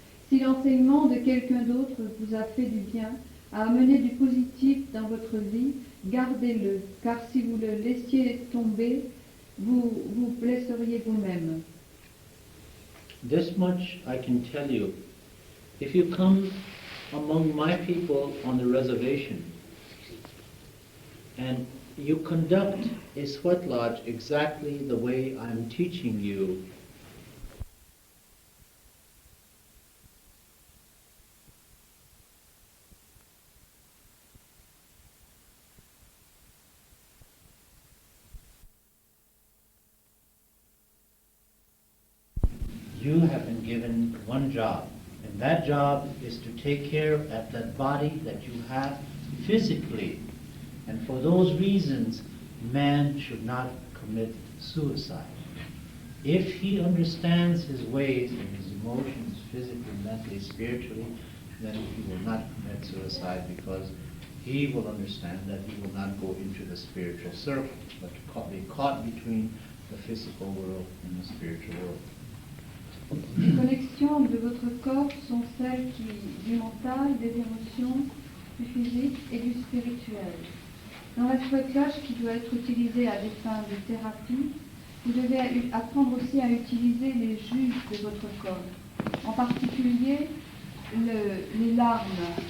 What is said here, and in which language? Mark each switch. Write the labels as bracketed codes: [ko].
[fr] Si l'enseignement de quelqu'un d'autre vous a fait du bien, a amené du positif dans votre vie, gardez-le, car si vous le laissiez tomber, vous vous blesseriez vous-même. [en] This much I can tell you. If you come among my people on the reservation, and you conduct a sweat lodge exactly the way I'm teaching you, you have been given one job, and that job is to take care of that body that you have physically. And for those reasons, man should not commit suicide. If he understands his ways and his emotions physically, mentally, spiritually, then he will not commit suicide, because he will understand that he will not go into the spiritual circle, but to be caught between the physical world and the spiritual world. [fr] Les connexions de votre corps sont celles du mental, des émotions, du physique et du spirituel. Dans la sweat lodge qui doit être utilisée à des fins de thérapie, vous devez apprendre aussi à utiliser les jus de votre corps, en particulier les larmes.